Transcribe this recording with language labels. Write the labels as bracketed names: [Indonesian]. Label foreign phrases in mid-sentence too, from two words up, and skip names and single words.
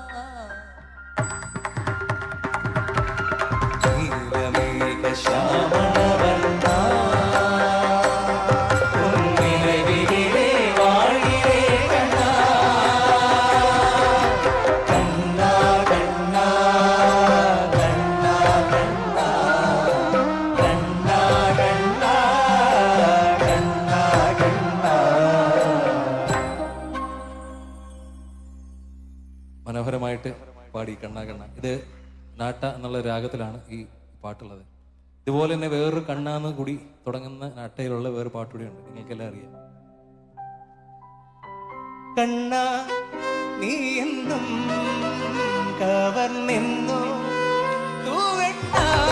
[Tamil] நீலமேக சாமணவண்ணா உன் நினைவிலே வாழ்கிறேன் கண்ணா கண்ணா கண்ணா கண்ணா கண்ணா கண்ணா கண்ணா கண்ணா கண்ணா [Malayalam] മനോഹരമായിട്ട് പാടി കണ്ണാ കണ്ണ. ഇത് നാട്ട എന്നുള്ള രാഗത്തിലാണ് ഈ പാട്ടുള്ളത്. ഇതുപോലെ തന്നെ വേറൊരു കണ്ണാന്ന് കൂടി തുടങ്ങുന്ന നാട്ടയിലുള്ള വേറൊരു പാട്ടുകൂടിയുണ്ട്, നിങ്ങൾക്കെല്ലാം അറിയാം. കണ്ണാ നീ എന്നും കവർന്നെന്നു തൂവെണ്ണാ